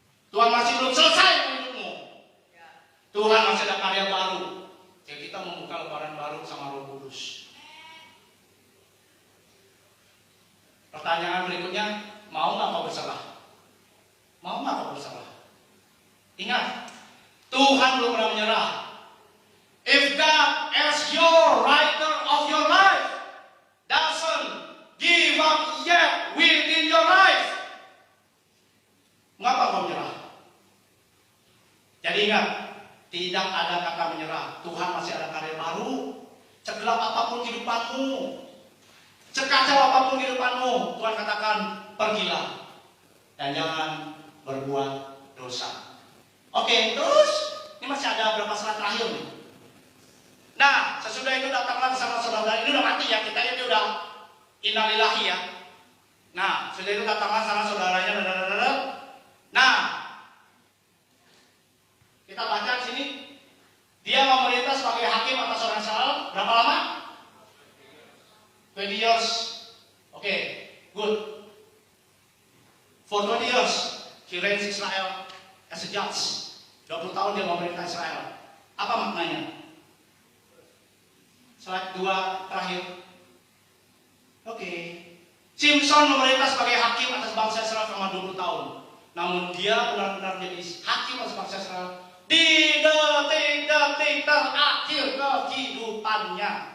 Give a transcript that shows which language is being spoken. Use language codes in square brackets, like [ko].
[id] Tuhan masih belum selesai hidupmu. Tuhan masih ada karya baru. Jadi kita membuka lembaran baru sama Roh Kudus. Pertanyaan berikutnya, mau nggak kau bersalah? Mau nggak kau bersalah? Ingat, Tuhan belum pernah menyerah. [en] If God as your writer of your life doesn't give up yet within your life, [id] mengapa kau menyerah? Jadi ingat, tidak ada kata menyerah. Tuhan masih ada karya baru. Segelap apapun kehidupanmu, sekacau apapun kehidupanmu, Tuhan katakan, pergilah dan jangan berbuat dosa. Oke, terus ini masih ada berapa slide terakhir nih. Nah, sesudah itu datanglah sama saudara. Ini udah mati ya, kita ini udah innalillahi ya. Nah, sesudah itu datanglah sama saudaranya. Nah, kita baca di sini. Dia memerintah sebagai hakim atas orang Israel berapa lama? [en] 20 years. Oke, good. For 20 years, he reigns Israel as a judge. [id] 20 tahun dia memerintah Israel. Apa maknanya? Slide 2 terakhir. Oke. Simpson memerintah sebagai hakim atas bangsa Israel selama 20 tahun. Namun dia benar-benar jadi hakim atas bangsa Israel di detik-detik terakhir kehidupannya.